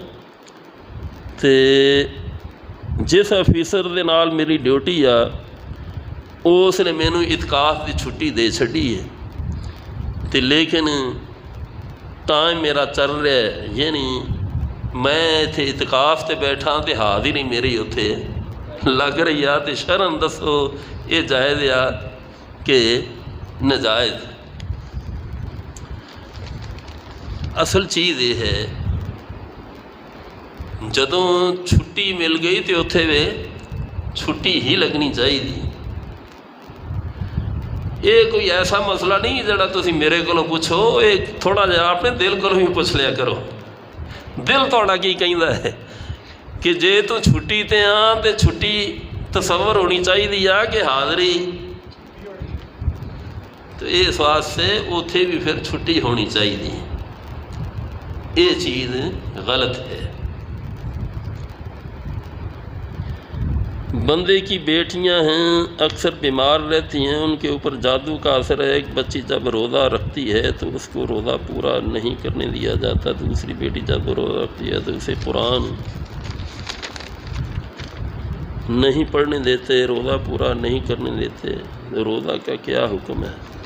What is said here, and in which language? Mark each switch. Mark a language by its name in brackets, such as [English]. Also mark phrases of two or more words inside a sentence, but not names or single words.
[Punjabi] تے جس آفیسر دے نال میری ڈیوٹی آ اس نے مینوں اعتکاف دی چھٹی دے چھڈی ہے، تے لیکن ٹائم میرا چل رہا ہے، یعنی میں اتنے اعتکاف تے بیٹھا تے حاضری میری اتنے لگ رہی ہے، تے شرن دسو یہ جائز یا کہ ناجائز؟ [Urdu] اصل چیز یہ ہے جدوں چھٹی مل گئی تو اتنے وے چھٹی ہی لگنی چاہیے۔ [Punjabi] یہ کوئی ایسا مسئلہ نہیں جڑا تسی میرے کو پوچھو، یہ تھوڑا جہا اپنے دل کو بھی پوچھ لیا کرو، دل تھوڑا کی کہندا ہے کہ جے تو چھٹی تے آں تے چھٹی تصور ہونی چاہیے کہ حاضری، تو اس واسطے اتنے بھی پھر چھٹی ہونی چاہیے۔ [Urdu] یہ چیز غلط ہے۔ بندے کی بیٹیاں ہیں اکثر بیمار رہتی ہیں، ان کے اوپر جادو کا اثر ہے، ایک بچی جب روزہ رکھتی ہے تو اس کو روزہ پورا نہیں کرنے دیا جاتا، دوسری بیٹی جب روزہ رکھتی ہے تو اسے قرآن نہیں پڑھنے دیتے، روزہ پورا نہیں کرنے دیتے، روزہ کا کیا حکم ہے؟